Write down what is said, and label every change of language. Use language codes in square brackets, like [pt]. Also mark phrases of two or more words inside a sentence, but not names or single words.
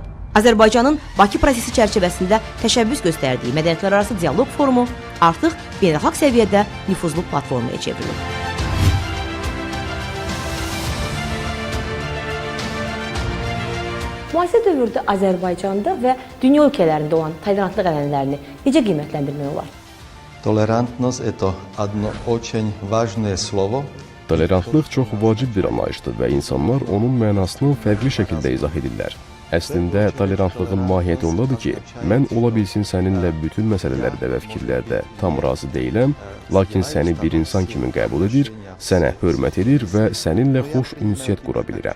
[az] Azərbaycanın Bakı prosesi çərçivəsində təşəbbüs göstərdiyi mədəniyyətlərarası dialoq forumu artıq beynəlxalq səviyyədə nüfuzlu platformaya çevrilir. Müasir dövrdə Azərbaycanda və dünya ölkələrində olan tolerantlıq ənənələrini necə qiymətləndirmək olar? [ru] Толерантность – это одно очень важное слово. [az] Tolerantlıq çox vacib bir anlayışdır və insanlar onun mənasını fərqli şəkildə izah edirlər. Əslində, tolerantlığın mahiyyəti ondadır ki, mən ola bilsin səninlə bütün məsələlərdə və fikirlərdə tam razı deyiləm, lakin səni bir insan kimi qəbul edir, sənə hörmət edir və səninlə xoş ünsiyyət qura bilirəm.